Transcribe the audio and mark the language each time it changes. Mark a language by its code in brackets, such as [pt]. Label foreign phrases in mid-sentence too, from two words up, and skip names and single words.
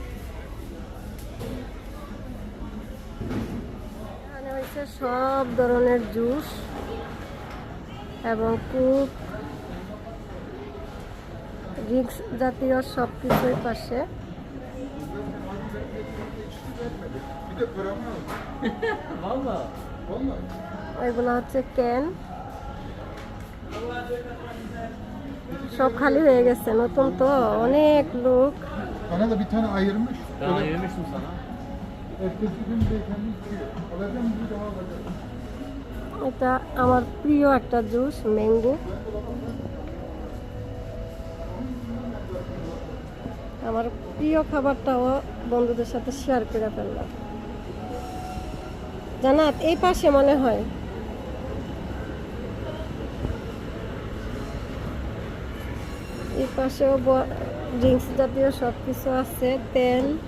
[bn] এখানে হচ্ছে সব ধরনের জুস এবং কুক, ড্রিঙ্কস জাতীয় সব কিছুর পাশে। [tr] Bir de paramı al. Valla. Vallahi. [bn] এগুলো হচ্ছে ক্যান, সব খালি হয়ে গেছে, নতুন তো অনেক লোক। [tr] Bana da bir tane ayırmış. Ben Öyle ayırmıştım sana. ertesi gün beyefendi istiyor. Alacağım bir daha alacağım. [bn] এটা আমার প্রিয় একটা জুস, ম্যাঙ্গো। আমার প্রিয় খাবারটাও বন্ধুদের সাথে শেয়ার করে ফেললাম। জানাত এই পাশে মনে হয় এই পাশেও ড্রিঙ্কস জাতীয় সব কিছু আছে, তেল।